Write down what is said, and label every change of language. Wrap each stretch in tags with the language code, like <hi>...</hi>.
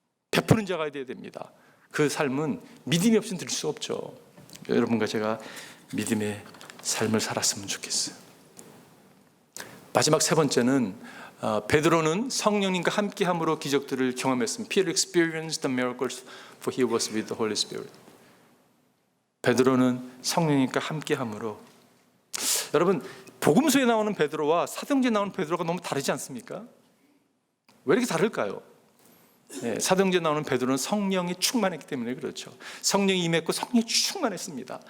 <ko>베푸는 자가 되어야 됩니다. 그 삶은 믿음이 없이는 될 수 없죠. 여러분과 제가 믿음의 삶을 살았으면 좋겠어요. 마지막 세 번째는 베드로는 성령님과 함께함으로 기적들을 경험했습니다.</ko> <en>Peter experienced the miracles for he was with the Holy Spirit.</en> <ko>베드로는 성령님과 함께함으로. 여러분 복음서에 나오는 베드로와 사도행전에 나오는 베드로가 너무 다르지 않습니까? 왜 이렇게 다를까요? 사도행전에 나오는 베드로는 성령이 충만했기 때문에 그렇죠. 성령이 임했고 성령이 충만했습니다.</ko>